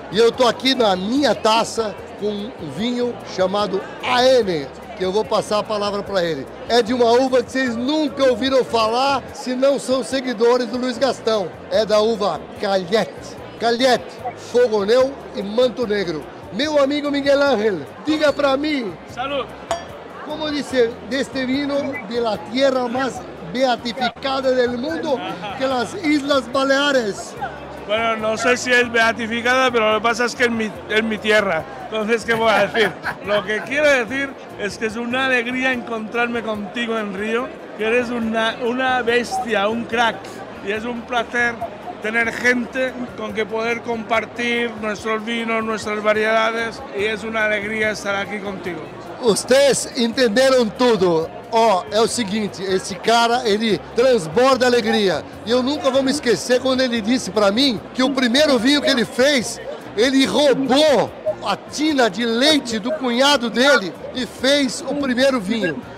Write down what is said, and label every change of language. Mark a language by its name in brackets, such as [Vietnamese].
[Portuguese] E eu tô aqui na minha taça com um vinho chamado AN, que eu vou passar a palavra para ele. É de uma uva que vocês nunca ouviram falar se não são seguidores do Luiz Gastão. É da uva Calhette. Calhette, Fogonel e Manto Negro. Meu amigo Miguel Ángel, diga para mim. [Spanish] Salud. ¿Cómo dice de este vino de la tierra más beatificada del mundo, que las Islas Baleares? Bueno, no sé si es beatificada, pero lo que pasa es que es mi tierra. Entonces, ¿qué voy a decir? Lo que quiero decir es que es una alegría encontrarme contigo en Río, que eres una bestia, un crack. Y es un placer tener gente con que poder compartir nuestros vinos, nuestras variedades, y es una alegría estar aquí contigo. [Portuguese] Vocês entenderam tudo. Ó, é o seguinte, esse cara, ele transborda alegria. E eu nunca vou me esquecer quando ele disse para mim que o primeiro vinho que ele fez, ele roubou a tina de leite do cunhado dele e fez o primeiro vinho.